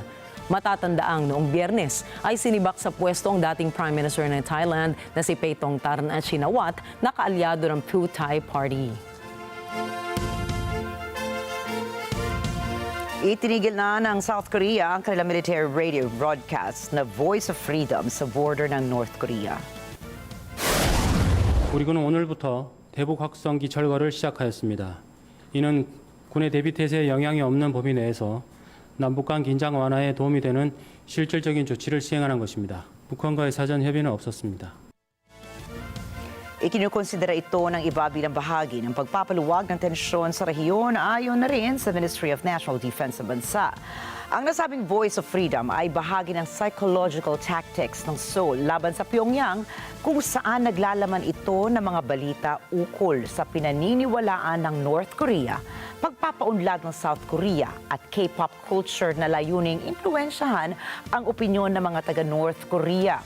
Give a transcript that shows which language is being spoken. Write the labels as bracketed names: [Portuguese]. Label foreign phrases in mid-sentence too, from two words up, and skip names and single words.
[Filipino] Matatandaang noong Biyernes ay sinibak sa pwesto ang dating [English] Prime Minister [Filipino] ng Thailand na si Paetongtarn Shinawatra na kaalyado ng Pheu Thai Party. Itinigil na ng South Korea ang kanilang [English] military radio broadcast [Filipino] na Voice of Freedom sa border ng North Korea. [Korean] 우리 군은 오늘부터 대북 확성기 철거를 시작하였습니다. 이는 군의 대비 태세에 영향이 없는 범위 내에서 남북 간 긴장 완화에 도움이 되는 실질적인 조치를 시행하는 것입니다. 북한과의 사전 협의는 없었습니다. [Filipino] Ikinukonsidera ito ng iba bilang bahagi ng pagpapaluwag ng tensyon sa rehiyon ayon na rin sa Ministry of National Defense ng bansa. Ang nasabing Voice of Freedom ay bahagi ng [English] psychological tactics [Filipino] ng Seoul laban sa Pyongyang kung saan naglalaman ito ng mga balita ukol sa pinaniniwalaan ng North Korea, pagpapaunlad ng South Korea at [English] K-pop culture [Filipino] na layuning impluwensyahan ang opinyon ng mga taga-North Korea.